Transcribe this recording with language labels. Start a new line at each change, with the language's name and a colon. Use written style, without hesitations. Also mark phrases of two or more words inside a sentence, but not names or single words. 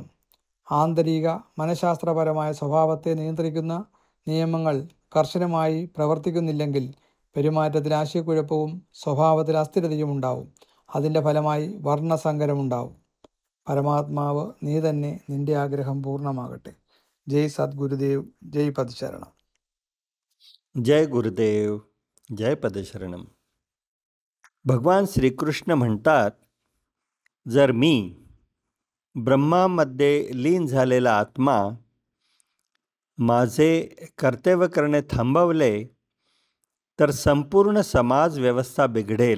Malayalam: ആന്തരിക മനഃശാസ്ത്രപരമായ സ്വഭാവത്തെ നിയന്ത്രിക്കുന്ന നിയമങ്ങൾ കർശനമായി പ്രവർത്തിക്കുന്നില്ലെങ്കിൽ പെരുമാറ്റത്തിൽ ആശയക്കുഴപ്പവും സ്വഭാവത്തിൽ അസ്ഥിരതയും ഉണ്ടാവും. അതിൻ്റെ ഫലമായി വർണ്ണസങ്കരമുണ്ടാവും. പരമാത്മാവ് നീ തന്നെ, നിന്റെ ആഗ്രഹം പൂർണ്ണമാകട്ടെ. ജയ് സദ്ഗുരുദേവ്, ജയ് പദശരണം.
Marathi: जय गुरुदेव, जय पदशरणम. भगवान श्रीकृष्ण म्हणतात, जर मी ब्रह्मामध्ये लीन झालेला आत्मा माझे कर्तव्य करणे थांबवले तर संपूर्ण समाज व्यवस्था बिघडेल.